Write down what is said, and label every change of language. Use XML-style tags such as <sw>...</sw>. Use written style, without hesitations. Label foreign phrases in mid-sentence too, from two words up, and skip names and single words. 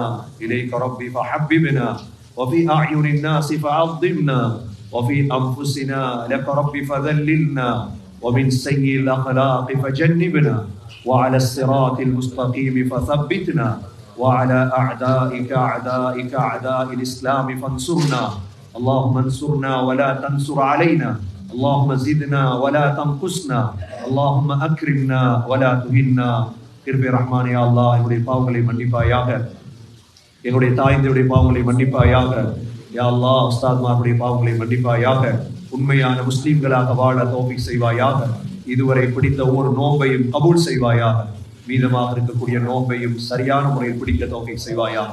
<ar>إليك ربي فحببنا وفي أعين الناس فعظمنا وفي أنفسنا لك ربي فذللنا ومن سيء الأخلاق فجنبنا وعلى الصراط المستقيم فثبتنا وعلى أعدائك أعدائك أعداء الإسلام فانصرنا. اللهم انصرنا ولا تنصر علينا، اللهم زدنا ولا تنقصنا، اللهم أكرمنا ولا تهنا.</ar> <ta>கிருபை ரஹ்மானே அல்லாஹ், என்னுடைய பாவங்களை மன்னிப்பாயாக, என்னுடைய தாய்ந்தருடைய பாவங்களை மன்னிப்பாயாக.</ta> <ar>يا الله,</ar> <ta>உஸ்தாத்மாருடைய பாவங்களை மன்னிப்பாயாக. உண்மையான முஸ்லிம்களாக வாழ தௌஃபீக் செய்வாயாக. இதுவரை பிடித்த ஒவ்வொரு நோன்பையும் கபூல் செய்வாயாக. மீதமாக இருக்கக்கூடிய நோன்பையும் சரியான முறையில் பிடிக்க தௌஃபீக் செய்வாயாக.</ta>